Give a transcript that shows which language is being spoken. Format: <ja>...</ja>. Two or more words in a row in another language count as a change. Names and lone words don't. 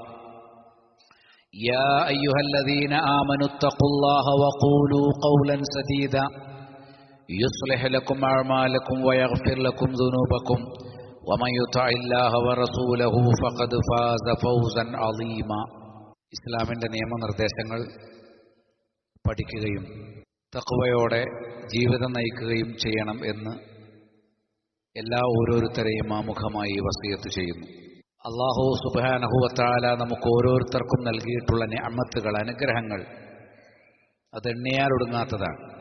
<ar>يا أيها الذين آمنوا اتقوا الله وقولوا قولا سديدا يصلح لكم أعمالكم ويغفر لكم ذنوبكم، ومن يطع الله ورسوله فقد فاز فوزا عظيما.</ar> <ml>ഇസ്ലാമിൻ്റെ നിയമനിർദ്ദേശങ്ങൾ പഠിക്കുകയും തഖ്വയോടെ ജീവിതം നയിക്കുകയും ചെയ്യണം എന്ന് എല്ലാ ഓരോരുത്തരെയും ആമുഖമായി വസിയത്ത് ചെയ്യുന്നു.</ml> <ar>الله سبحانه وتعالى</ar> <ml>നമുക്ക് ഓരോരുത്തർക്കും നൽകിയിട്ടുള്ള നിഅമത്തുകൾ, അനുഗ്രഹങ്ങൾ അത് എണ്ണിയാലൊടുങ്ങാത്തതാണ്.</ml>